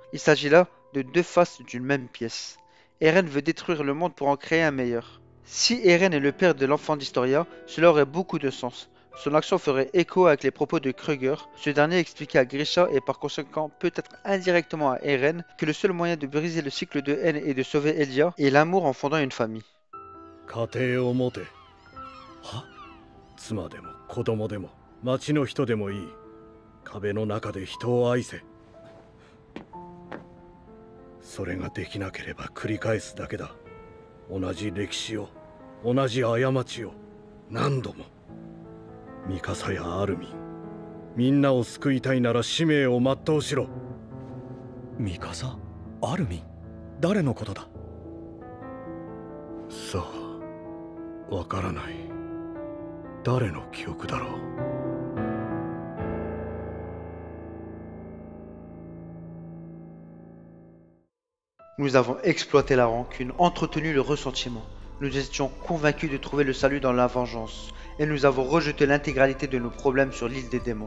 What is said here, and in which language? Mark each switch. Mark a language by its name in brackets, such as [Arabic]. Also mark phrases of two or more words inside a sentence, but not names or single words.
[French] Il s'agit là de deux faces d'une même pièce. Eren veut détruire le monde pour en créer un meilleur. Si Eren est le père de l'enfant d'Historia, cela aurait beaucoup de sens. Son action ferait écho avec les propos de Kruger. Ce dernier expliquait à Grisha et par conséquent peut-être indirectement à Eren que le seul moyen de briser le cycle de haine et de sauver Elia est l'amour en fondant une famille. [Japanese] 家庭を持て。は？妻でも子供でも町の人でもいい。壁の中で人を愛せ。それができなければ繰り返すだけだ。同じ歴史を、同じ過ちを何度も。ミカサやアルミン、みんなを救いたいなら使命を全うしろ。ミカサ、アルミン、誰のことだ？さあ、わからない。誰の記憶だろう。 [French] Nous avons exploité la rancune, entretenu le ressentiment. Nous étions convaincus de trouver le salut dans la vengeance, et nous avons rejeté l'intégralité de nos problèmes sur l'île des démons.